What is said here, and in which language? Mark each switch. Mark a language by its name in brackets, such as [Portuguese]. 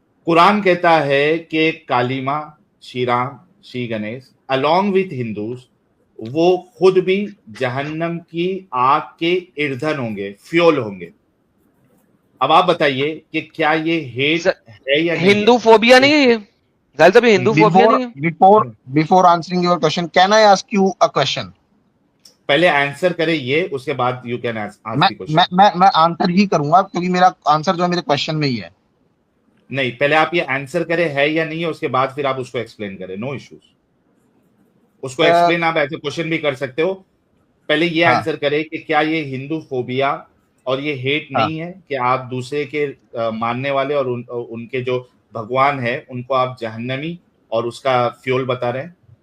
[Hindi] कुरान कहता है कि कालीमा, Shri Ram, Shri Ganesh [English] along with Hindus [Hindi] वो खुद भी जहन्नम की आग के ईंधन होंगे, फ्यूल होंगे। अब आप बताइए कि क्या ये हेट है या नहीं है? हिंदू फोबिया नहीं है ये? जाहिर साहब, ये हिंदू फोबिया नहीं है? [English] Before answering your question, can I ask you a question? [Hindi] पहले आंसर करे ये, उसके बाद [English] You can ask the question. [Hindi] मैं आंसर ही करूंगा क्योंकि मेरा आंसर जो है मेरे क्वेश्चन में ही है। नहीं, पहले आप ये आंसर करें है या नहीं है, उसके बाद फिर आप उसको एक्सप्लेन करें, नो इश्यूज। उसको एक्सप्लेन आप ऐसे क्वेश्चन भी कर सकते हो। पहले ये आंसर करें कि क्या ये हिंदू फोबिया और ये हेट नहीं है कि आप दूसरे के मानने वाले और उनके जो भगवान है उनको आप जहन्नमी और उसका फ्यूल बता रहे हैं?